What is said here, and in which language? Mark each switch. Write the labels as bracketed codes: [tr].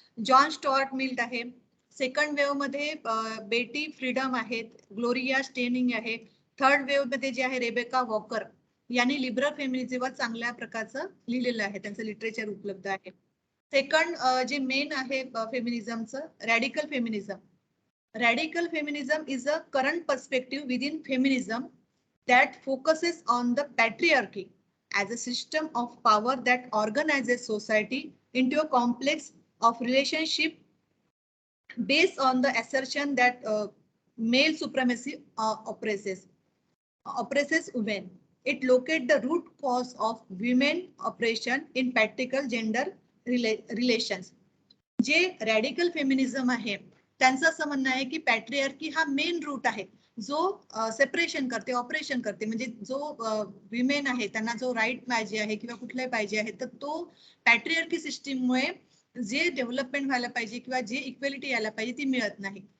[mr] John Stuart मिल्ट आहे. Second wave मध्ये बेटी freedom आहेत, ग्लोरिया स्टेनिंग आहे. थर्ड वेव्ह मध्ये जे आहे रेबेका वॉकर यांनी लिबरल फेमिनिझमवर चांगल्या प्रकारचं लिहिलेलं आहे, त्यांचं लिटरेचर उपलब्ध आहे. सेकंड जे मेन आहे फेमिनिझमचं, radical feminism. [en] Radical feminism is a current perspective within feminism that focuses on the patriarchy as a system of power that organizes society into a complex of relationship based on the assertion that male supremacy oppresses women. It locates the root cause of women oppression in practical gender relations. [mr] जे radical feminism आहे त्यांचं असं म्हणणं आहे की पॅट्रियार्की हा main route आहे, जो सेपरेशन करते, ऑपरेशन करते. म्हणजे जो विमेन आहे त्यांना जो राईट पाहिजे आहे किंवा कुठलाही पाहिजे आहे, तर तो पॅट्रियार्की सिस्टीममुळे जे डेव्हलपमेंट व्हायला पाहिजे किंवा जे इक्वेलिटी यायला पाहिजे ती मिळत नाही.